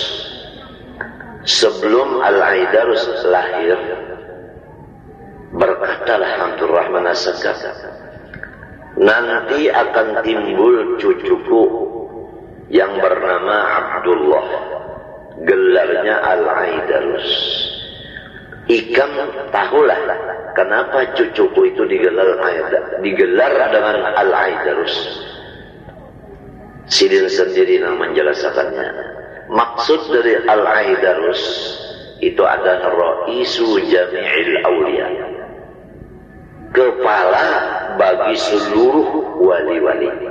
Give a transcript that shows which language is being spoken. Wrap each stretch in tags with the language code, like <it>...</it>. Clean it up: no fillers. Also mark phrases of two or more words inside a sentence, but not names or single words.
<id>Sebelum Al-Aidarus lahir, berkatalah Abdurrahman As-Sagab, nanti akan timbul cucuku yang bernama Abdullah, gelarnya Al-Aidarus.</id> <bjn>Ikam tahulah kenapa cucuku itu digelar dengan Al-Aidarus. Sidin sendiri yang menjelaskannya.</bjn> <id>Maksud dari Al-Aidarus itu adalah</id> <ar>رئيس جميع الأولياء,</ar> <id>kepala bagi seluruh wali-wali.</id>